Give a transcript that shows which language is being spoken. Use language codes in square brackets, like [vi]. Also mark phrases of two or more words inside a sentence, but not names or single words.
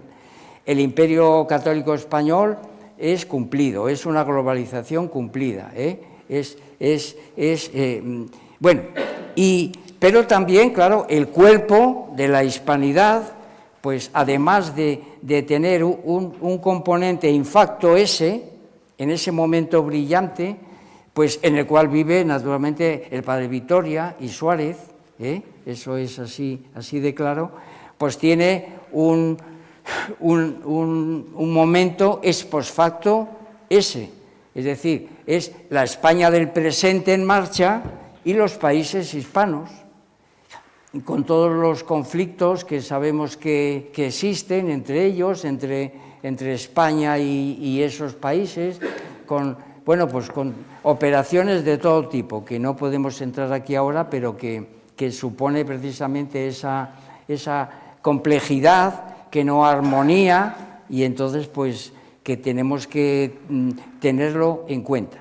[es] El Imperio Católico Español es cumplido, es una globalización cumplida, bueno, pero también, claro, el cuerpo de la hispanidad, pues además de tener un componente [la] in facto esse, [es] en ese momento brillante, pues en el cual vive naturalmente el padre Vitoria y Suárez, eso es así de claro, pues tiene un momento [la] ex post facto ese, [es] es decir, es la España del presente en marcha y los países hispanos, con todos los conflictos que sabemos que existen entre ellos, entre España y esos países, con operaciones de todo tipo, que no podemos entrar aquí ahora, pero que supone precisamente esa complejidad, que no armonía, y entonces pues que tenemos que tenerlo en cuenta.